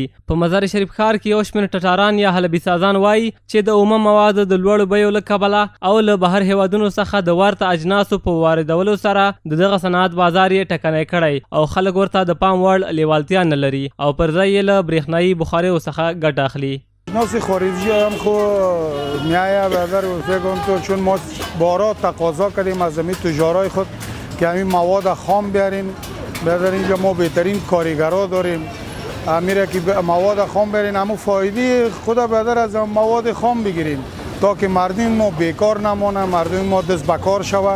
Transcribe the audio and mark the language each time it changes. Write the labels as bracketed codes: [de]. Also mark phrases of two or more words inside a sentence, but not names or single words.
[ps] په مزار شریف ښار کې یو شمېر ټټاران یا حلبي سازان وایي چې د اومه موادو د لوړو بیو له کبله او له بهر هیوادونو څخه د ورته اجناسو په واردولو سره د دغه صنعت بازار یې ټکنی کړی او خلک ورته د پام وړ لیوالتیا نه لري او پر ځای یې له برېښنایي بخاریو څخه ګټه اخلي. [fa] ناس خارجی هم خود میایه برادر فکر کنم تو چون ما بارا تقاضا کردیم از زمین تجارای خود که همین مواد خام بیارین برادر. اینجا ما بهترین کارگرها داریم میره که مواد خام بیارین همون فایده خود برادر از مواد خام بگیریم تا که مردم ما بیکار نمانه، مردم ما دست بکار شوه.